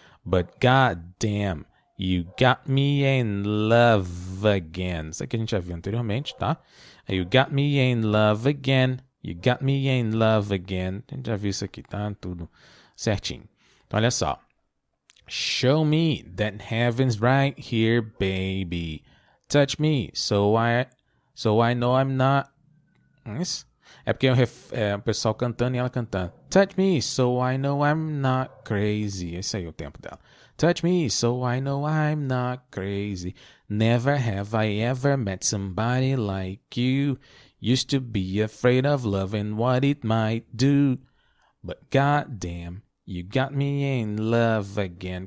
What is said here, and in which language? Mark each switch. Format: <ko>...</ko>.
<en>But goddamn, you got me in love again.</en> <pt>Isso aqui a gente já viu anteriormente, tá?</pt> <en>You got me in love again. You got me in love again.</en> <pt>A gente já viu isso aqui, tá? Tudo certinho. Então, olha só.</pt> <en>Show me that heaven's right here, baby. Touch me so I know I'm not...</en> <pt>Isso? É porque é o pessoal cantando e ela cantando.</pt> <en>Touch me so I know I'm not crazy.</en> <pt>Esse aí é o tempo dela.</pt> <en>Touch me so I know I'm not crazy. Never have I ever met somebody like you. Used to be afraid of loving what it might do. But goddamn, you got me in love again.</en>